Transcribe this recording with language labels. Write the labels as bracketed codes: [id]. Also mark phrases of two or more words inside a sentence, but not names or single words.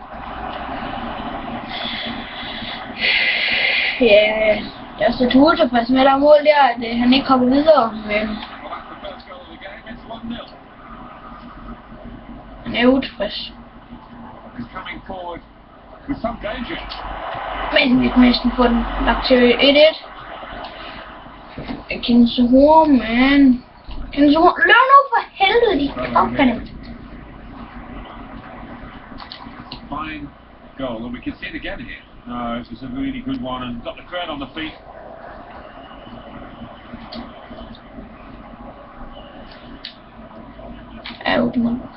[da] Ja, jeg er så utilfreds med der mål der, at han ikke kommer videre, men [en] Well, that's the first goal of the game. It's 1-0. [da] han er utilfreds. [en] He's coming forward with some danger. [da] Men vi kan næsten få den lagt til 1-1. Kenzahor, man. Kenzahor, løb nu for helvede, de opfandt. [en] Fine goal, and we can see it again here. No, it was a really good one, and got the crowd on the feet. Out, man.